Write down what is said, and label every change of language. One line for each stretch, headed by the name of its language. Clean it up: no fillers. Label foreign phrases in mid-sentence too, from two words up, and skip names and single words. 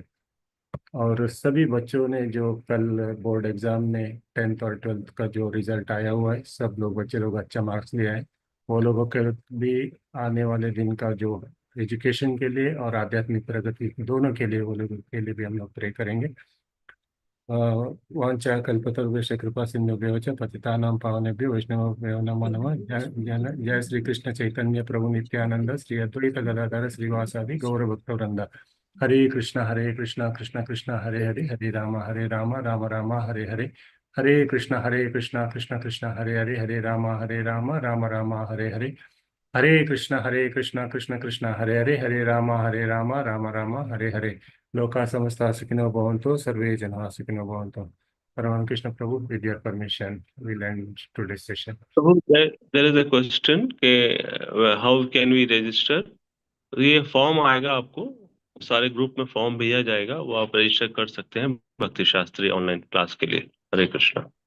Hindi: और सभी बच्चों ने जो कल
English: board exam
Hindi: में 10th और 12th का जो रिजल्ट आया हुआ है, सब लोग बच्चे लोग अच्छा मार्क्स लिया है। वो लोगों के भी आने वाले दिन का जो एजुकेशन के लिए और आध्यात्मिक प्रगति दोनों के लिए, वो लोगों के लिए भी हम लोग प्रे करेंगे।
Sanskrit: वाञ्छा कल्पतरुभ्यश्च कृपा सिन्धुभ्यो च पतितानां पावनेभ्यो वैष्णवेभ्यो नमो नमः। जय श्री कृष्ण चैतन्य प्रभु नित्यानंद श्री अद्वैत गदाधर श्रीवासादि गौर भक्तवृंद। हरे कृष्ण कृष्ण कृष्ण हरे हरे, हरे राम राम राम हरे हरे, हरे कृष्ण कृष्ण कृष्ण हरे हरे, हरे राम राम राम हरे हरे, हरे कृष्ण कृष्ण कृष्ण हरे हरे, हरे राम राम राम हरे हरे। लोका समस्ता सुखिनो भवन्तु, सर्वे जनाः सुखिनो भवन्तु।
Hindi: परम कृष्ण प्रभु,
English: with your permission, we'll end today's session. प्रभु, there is a question
Hindi: के
English: how can we register?
Hindi: ये फॉर्म आएगा आपको, सारे ग्रुप में फॉर्म भेजा जाएगा, वो आप रजिस्टर कर सकते हैं भक्ति शास्त्री
English: online class
Hindi: के लिए। हरे कृष्णा।